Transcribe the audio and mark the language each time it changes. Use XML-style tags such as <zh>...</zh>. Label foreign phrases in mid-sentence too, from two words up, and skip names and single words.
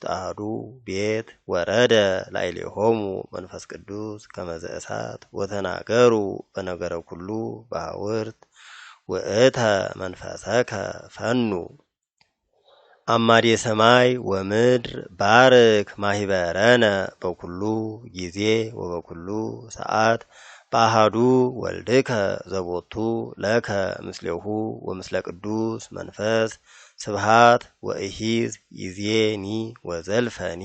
<gez>አሐዱ ቤት ወረደ ላዕሌሆሙ መንፈስ ቅዱስ ከመ ዘእሳት ወተናገሩ በነገረ ኩሉ በሐውርት ውእተ መንፈሰከ ፈኑ አማዴ ሰማይ ወምድር ባርክ ማሂበረነ በኩሉ ጊዜ ወበኩሉ ሰዓት በአሐዱ ወልድከ ዘቦቱ ለከ ምስሌሁ ወምስለ ቅዱስ መንፈስ ስብሃት ወእሂዝ ይዜኒ ወዘልፈኒ</gez>